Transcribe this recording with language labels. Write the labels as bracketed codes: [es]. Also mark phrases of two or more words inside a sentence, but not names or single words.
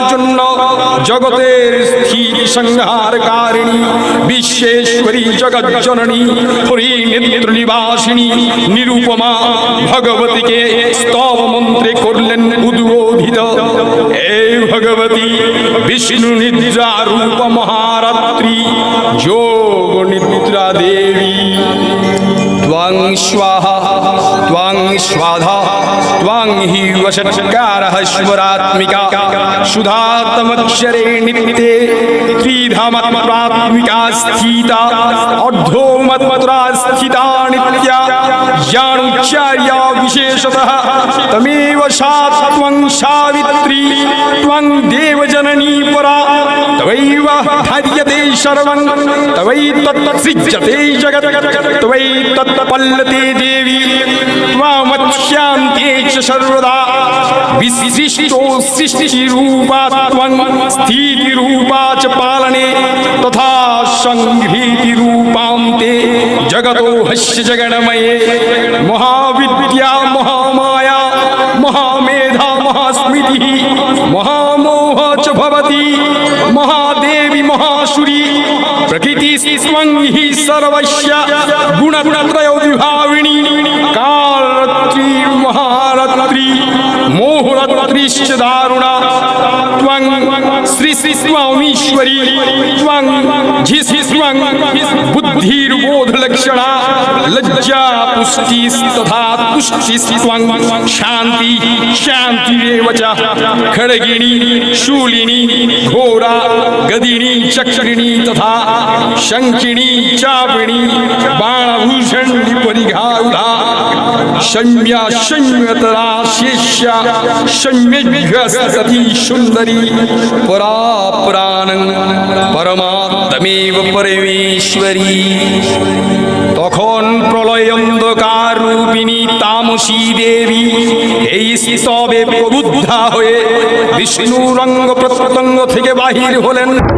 [bn] জন্য জগতের স্থির সংহারকারিণী বিশ্বেশ্বরী জগৎ জননী হরিনেত্র নিবাসিনী নিরূপমা ভগবতীকে স্তব মন্ত্রে করলেন উদ্বোধিত। এই ভগবতী বিষ্ণু নিদ্রা রূপ মহারাত্রি যোগ নিদ্রা দেবী। [sa] ত্বং স্বাহা ত্বং স্বাধা ত্বং হি বষৎকারः স্বরাত্মিকা সুধাতমক্ষরে নিত্যে ত্রিধামাত্মাত্মিকা স্থিতা অর্ধমাত্রা স্থিতা নিত্যা জ্ঞানোচ্চার্যা বিশেষতঃ তমেব সা ত্বং সাবিত্রী ত্বং দেবজননী পরা তবৈব ধার্যতে সর্বং তবৈতৎসৃজ্যতে জগৎ তবৈতৎপল্লতে দেবী ত্বমৎস্যান্তে চ সর্বদা বিশিষ্টো সৃষ্টিরূপা ত্বং স্থিতিরূপা চ পালনে তথা সংহৃতিরূপান্তে জগতো হস্য জগন্ময়ে মহাবিদ্যা মহামায়া মহামেধা মহাস্মৃতি মহামোহ চ ভবতি মহাদেবী মহাসুরি প্রকৃতি স্বং হি সর্বস্য গুণত্রয় বিভাবিনী কালরাত্রি মহারাত্রি মোহরাত্রিশ্চ দারুণা ত্বং শ্রী শ্রী স্বামীশ্বরী ত্বং ঝি স্বং বুদ্ধির্বোধ লক্ষণা লজ্জা পুষ্টি তথা তুষ্টি স্বং শান্তি শান্তিরেব চ খড়গিনী শূলিনী ঘোরা গদিনী চক্রিणी तथा शंखिणी चापिणी बाणभूषण परिघा সৌম্যা সৌম্যতরা শিষ্যা সৌম্যসতী সুন্দরী পরা পুরাণং পরমাত্মেব পরমেশ্বরী। [bn] তখন প্রলয় অন্ধকার রূপিণী তামসী দেবী এই স্তবে প্রবুদ্ধা হয়ে বিষ্ণুর অঙ্গ প্রত্যঙ্গ থেকে বাহির হলেন।